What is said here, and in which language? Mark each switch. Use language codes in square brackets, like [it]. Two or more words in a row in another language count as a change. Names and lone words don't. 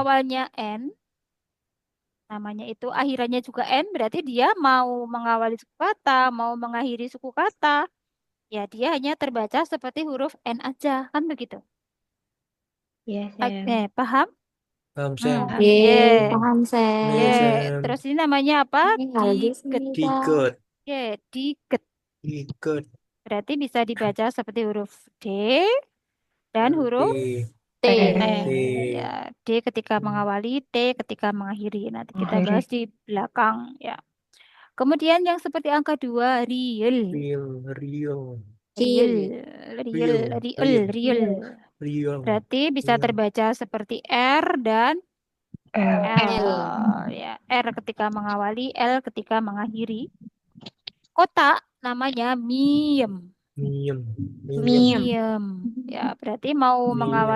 [id] awalnya N, namanya itu akhirannya juga N, berarti dia mau mengawali suku kata, mau mengakhiri suku kata, ya dia hanya terbaca seperti huruf N aja, kan begitu. Iya, Sam. Paham? Paham, Sam. Ye. Paham, Nih, Ye. Sam. Sam. Terus ini namanya apa? Ini halus Diket. nih, Diket. Ye, diket. Diket. Berarti bisa dibaca seperti huruf D dan huruf T. T. T. Ya, D ketika mengawali, T ketika mengakhiri. Nanti kita bahas di belakang ya. Kemudian yang seperti angka 2, real. Real. Real. Real, Cil. real, Real. real, real. Real. Berarti bisa Real. terbaca seperti R dan L. L. Ya, R ketika mengawali, L ketika mengakhiri. Kotak namanya miem. Miem. Miem. Miem. Ya, berarti mau mengawali